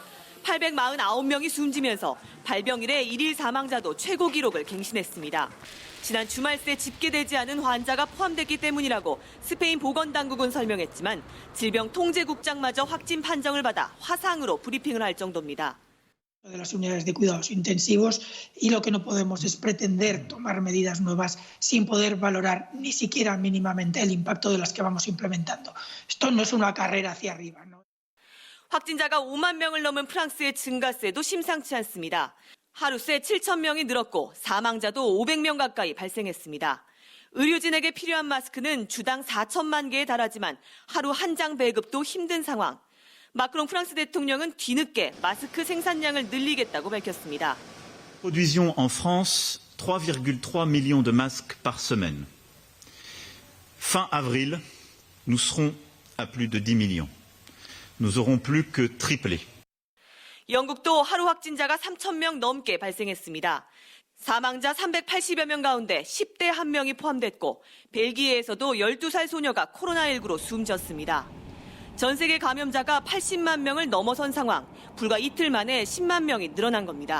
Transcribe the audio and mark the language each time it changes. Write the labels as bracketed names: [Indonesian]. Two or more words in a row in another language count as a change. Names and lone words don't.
[Korean] 849명이 숨지면서 발병 이래 일일 사망자도 최고 기록을 갱신했습니다. 지난 주말 새 집계되지 않은 환자가 포함됐기 때문이라고 스페인 보건당국은 설명했지만 질병통제국장마저 확진 판정을 받아 화상으로 브리핑을 할 정도입니다. [Spanish] De las unidades de cuidados intensivos y lo que no podemos es pretender tomar medidas nuevas sin poder valorar ni siquiera mínimamente el impacto de las que vamos implementando. Esto no es una carrera hacia arriba, ¿no? [Korean] 확진자가 5만 명을 넘은 프랑스의 증가세도 심상치 않습니다. 하루 새 7천 명이 늘었고 사망자도 500명 가까이 발생했습니다. 의료진에게 필요한 마스크는 주당 4천만 개에 달하지만 하루 한 장 배급도 힘든 상황. 마크롱 프랑스 대통령은 뒤늦게 마스크 생산량을 늘리겠다고 밝혔습니다. [French] Produisions en France 3,3 millions de masques par semaine. Fin avril, nous serons à plus de 10 millions. Nous aurons plus que triplé. [Korean] 영국도 하루 확진자가 3천 명 넘게 발생했습니다. 사망자 380여 명 가운데 10대 1명이 포함됐고 벨기에에서도 12살 소녀가 코로나19로 숨졌습니다. 전 세계 감염자가 80만 명을 넘어선 상황, 불과 이틀 만에 10만 명이 늘어난 겁니다.